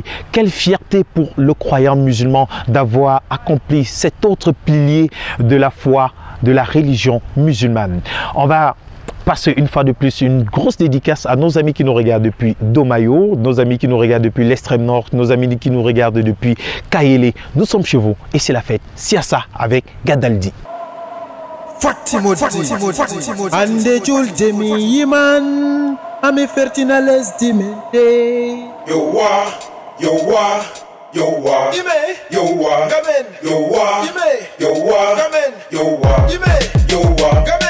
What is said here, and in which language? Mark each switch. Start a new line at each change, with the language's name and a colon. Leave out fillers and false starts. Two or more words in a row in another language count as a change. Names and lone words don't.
French: Quelle fierté pour le croyant musulman d'avoir accompli cet autre pilier de la foi, de la religion musulmane. On va passer une fois de plus une grosse dédicace à nos amis qui nous regardent depuis Domayo, nos amis qui nous regardent depuis l'extrême nord, nos amis qui nous regardent depuis Kayele. Nous sommes chez vous et c'est la fête. Siassa avec Gadaldi.
Fula: Ande julde mi yiman ami fertina lesdi men Yowa, yowa, yowa, yowa, yowa, yowa, yowa.